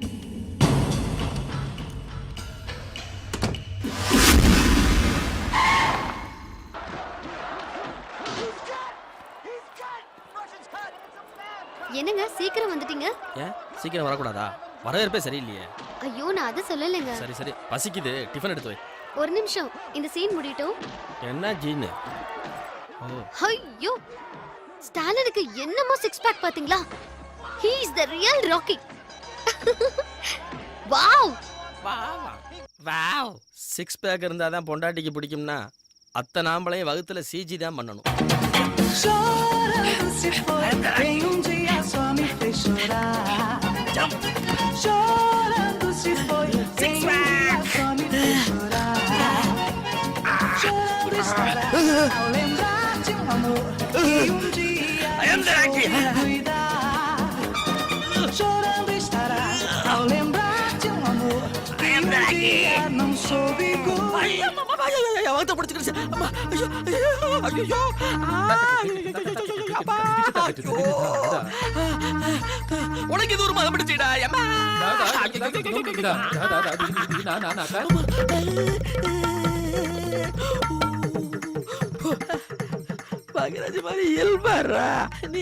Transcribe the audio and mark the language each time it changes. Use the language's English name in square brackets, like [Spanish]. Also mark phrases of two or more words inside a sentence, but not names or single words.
[Tamil] என்னங்க சீக்கிரம் வந்துட்டீங்க? ஏன் சீக்கிரம் வரக்கூடாதா? வரவேற்பே சரியில்லையே. ஐயோ நான் அதை சொல்லலைங்க. சரி சரி, பசிக்குது, டிஃபன் எடுத்து வை. ஒரு நிமிஷம், இந்த சீன் முடியட்டும். என்ன ஜீனு? ஐயோ ஸ்டாலினுக்கு என்னமோ [English] six pack [Tamil] பாத்தீங்களா? [English] He is the real Rocky. Wow வாவ். six pack [Tamil] இருந்தா தான் பொண்டாட்டிக்கு பிடிக்கும்னா அத்தை நாம்பளையும் வகுத்துல சிஜி தான் பண்ணணும். [Portuguese] Chorando se foi, tem dia só me fez chorar. Chorando se foi, tem dia só me fez chorar. Chorando estará ao lembrar de amor que dia soube cuidar. Chorando estará ao lembrar de amor que dia não soube cuidar. [Tamil] உனக்கு இது ஒரு மதம் பிடிச்சிடா. பாக்யராஜ் மாதிரி இயல்பாரா நீ.